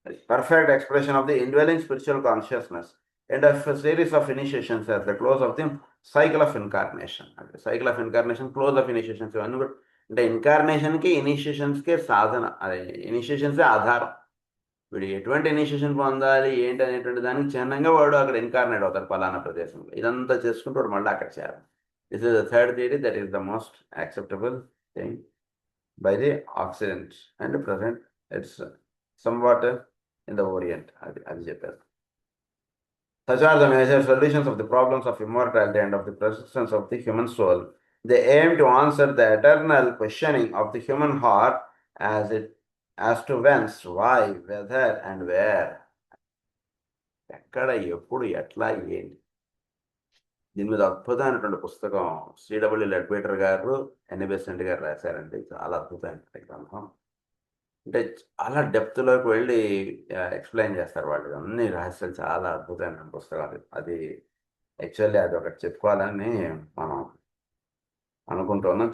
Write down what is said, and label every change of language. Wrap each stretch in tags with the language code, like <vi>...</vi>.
<en>Perfect expression of the indwelling spiritual consciousness and of a series of initiations at the close of the cycle of incarnation. Cycle of incarnation, close of initiations.</en> <te>ఇవన్నీ కూడా అంటే ఇన్కార్నేషన్కి ఇనిషియేషన్స్కి సాధన, అది ఇనిషియేషన్సే ఆధారం. వీడు ఎటువంటి initiation పొందాలి ఏంటి అనేటువంటి దానికి చిహ్నంగా వాడు అక్కడ ఇన్కార్నేట్ అవుతాడు పలానా ప్రదేశంలో. ఇదంతా చేసుకుంటూ వాడు మళ్ళీ అక్కడ చేరాలి.</te> <en>This is the third theory that is the most acceptable thing by the Occident and present it's somewhat in the Orient.</en> <te>అది చెప్పారు.</te> <en>Such are the major solutions of the problems of immortality and of the persistence of the human soul. They aim to answer the eternal questioning of the human heart as to whence, why, whether and where.</en> <te>ఎక్కడ, ఎప్పుడు, ఎట్లా, ఏంటి. దీని మీద అద్భుతమైనటువంటి పుస్తకం శ్రీడబ్ల్యూ Leadbeater గారు, ఎన్ఏ Besant గారు రాశారండి. చాలా అద్భుతమైనటువంటి గ్రంథం. అంటే చాలా డెప్త్లోకి వెళ్ళి ఎక్స్ప్లెయిన్ చేస్తారు వాళ్ళు. అన్ని రహస్యాలు చాలా అద్భుతమైన పుస్తకాలు. అది యాక్చువల్లీ అది ఒకటి చెప్పుకోవాలని మనం అనుకుంటున్నాం.</te>